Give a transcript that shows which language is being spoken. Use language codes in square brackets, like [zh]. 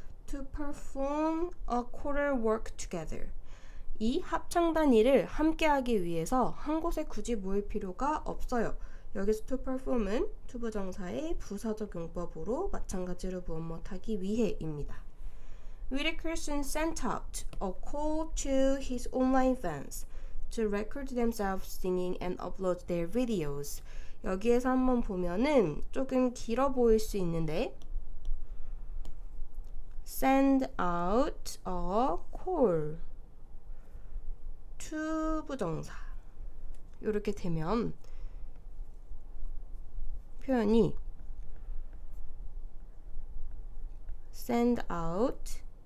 [en] to perform a choral work together [ko] 이 합창단 일을 함께 하기 위해서 한 곳에 굳이 모일 필요가 없어요. 여기서 to perform은 투부정사의 부사적 용법으로 마찬가지로 무엇 하기 위해입니다. [en] Whitakerson sent out a call to his online fans to record themselves singing and upload their videos. [ko] 여기에서 한번 보면은 조금 길어 보일 수 있는데 [en] send out a call [ko] 투부정사 이렇게 되면 표현이 send out